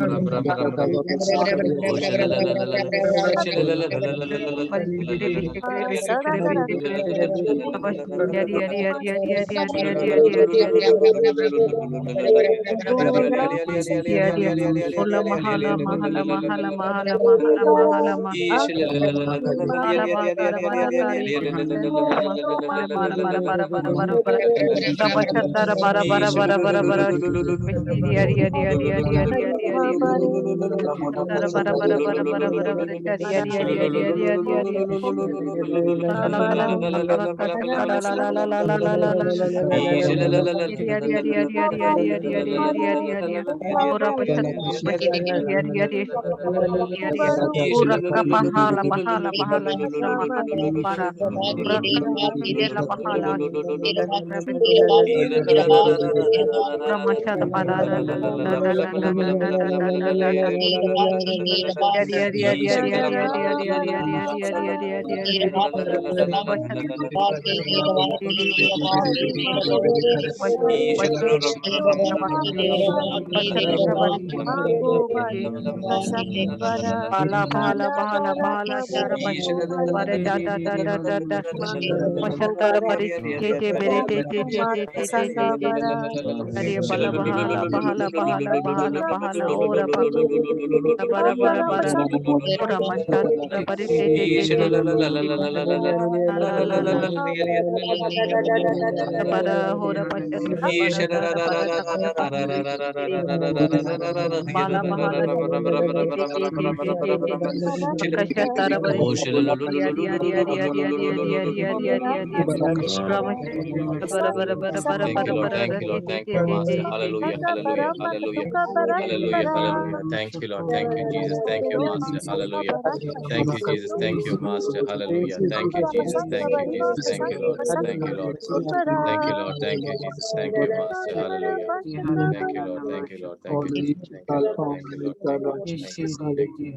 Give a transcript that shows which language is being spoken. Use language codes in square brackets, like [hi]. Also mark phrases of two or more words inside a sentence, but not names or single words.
[en] bashikere bishikere bishikere bishikere yari yari yari yari yari yari yari yari yari yari yari Ola mahala mahala mahala mahala mahala mahala mahala bakara badakari bara bara bara bara bara bara bara Rabashatara bara bara bara bara bara Vishiri yari yari yari yari yari yari yari Tara bara bara bara bara bara bara yari yari yari yari yari yari yari la la la la la la la la la la la la la la la yari yari yari yari yari yari yari yari yari yari yari Ora bashat bashiri yari yari yari Ura kapahala bahala bahala shra mahala para Raka yela bahala Ramashada para da da da da da da da da da da da da da yari yari yari yari yari yari yari yari yari yari yari yari yari yari yari Bashat Bala bahala bahala bahala shara bare da da da da da da Mashatara bari te te bere te te te te te te te te Hare bala bahala bahala bahala bahala bahala ora bara bara bara ora mashatara bari te te te te la la la la bara hora mashatara bara da bara da bara bala bahala te te te te te te te Kashatara bari yari yari yari yari yari yari yari yari yari yari bara bara bara bara Thank bara you, Lord. bara Thank you, te Lord. te Thank te you, te te Master. te Hallelujah. Hallelujah. Hallelujah. Hallelujah. Hallelujah. Thank you, Lord. Thank you, Jesus. Thank you, Master. Hallelujah. Thank you, Jesus. Thank you, Master. Hallelujah. Thank you, Jesus. Thank you, Jesus. Thank you, Lord. Thank you, Lord. Thank you, Lord. Thank you, Jesus. Thank you, Master. Hallelujah. Thank you, Lord. Thank you, Lord. Thank you, Jesus. Thank you, Lord. Thank you, Lord. Thank you, Lord. Thank you, Lord. Thank you.